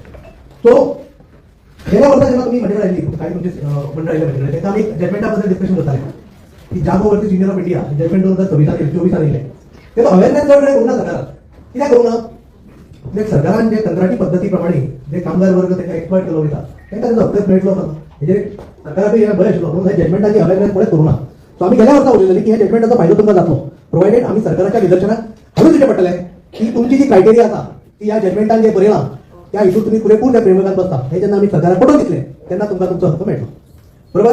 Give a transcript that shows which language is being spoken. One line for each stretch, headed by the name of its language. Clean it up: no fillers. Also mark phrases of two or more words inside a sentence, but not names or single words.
Konkani: सो गेल्या वर्षा जेव्हा तुम्ही मंडळ आयली, काही तुमचे मंडळ आयले म्हणजे तेव्हा आम्ही जजमेंटाबद्दल डिस्कशन करताले की जागोवरती
English: senior of India judgment
Konkani: 2024 आयले तेव्हा
English: awareness level
Konkani: करू ना सरकारात, कित्याक करू ना, म्हणजे सरकारान जे कंत्राटी पद्धतीप्रमाणे जे कामगार वर्ग त्यांना एक्सप्लॉइट केलो वयता त्यांना त्याचो हक्क मेळटलो ना, म्हणजे सरकाराक हे बरें आशिल्लो म्हणून जजमेंटाची अवेअरनेस कोणेच करू ना. सो आम्ही गेल्या वर्सा उलयलेली की ह्या जजमेंटाचो फायदो तुमकां जातलो, प्रोवायडेड आम्ही सरकाराच्या निदर्शनाक हाडून दिवचें पडटलें की तुमची जी क्रायटेरिया आसा ती ह्या जजमेंटान जे बरयलां त्या इशू तुम्ही पुरेपूर त्या फ्रेमवर्कात बसता, हे जेन्ना आम्ही सरकाराक पटोवन दितले तेन्ना तुमकां तुमचो हक्क मेळटलो, बरोबर.